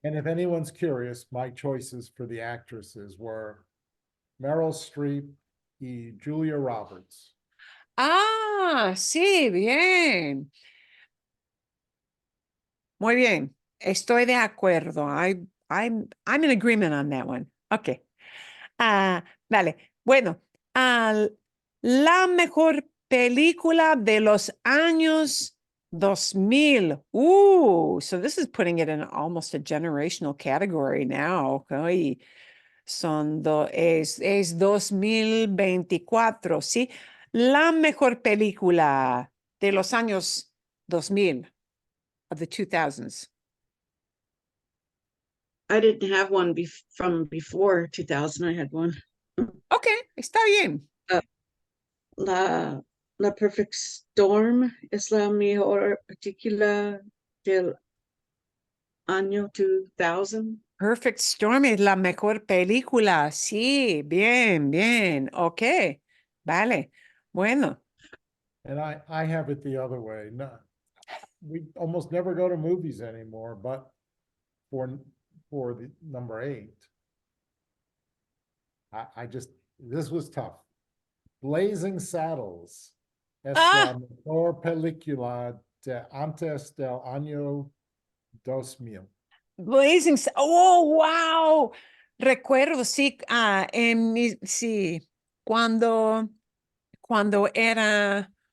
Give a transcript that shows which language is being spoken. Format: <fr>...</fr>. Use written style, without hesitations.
<en>And if anyone's curious, my choices for the actresses were Meryl Streep y Julia Roberts.</en> <es>Ah, sí, bien. Muy bien. Estoy de acuerdo.</es> <en>I'm in agreement on that one. Okay. Vale.</en> <es>Bueno, la mejor película de los años 2000.</es> <en>So this is putting it in almost a generational category now.</en> <es>Ay, es 2024, ¿sí? La mejor película de los años 2000,</es> <en>of the 2000s. I didn't have one from before 2000. I had one.</en> <es>Okay, está bien. La Perfect Storm es la mejor película del año 2000. Perfect Storm es la mejor película. Sí, bien, bien. Ok, vale. Bueno,</es> <en>And I have it the other way. No, we almost never go to movies anymore, but for the number 8, I just, this was tough.</en> <es>Blazing Saddles es la mejor película de antes del año 2000.</es> <en>Blazing. Oh, wow.</en> <es>Recuerdo, sí, sí, cuando era</es>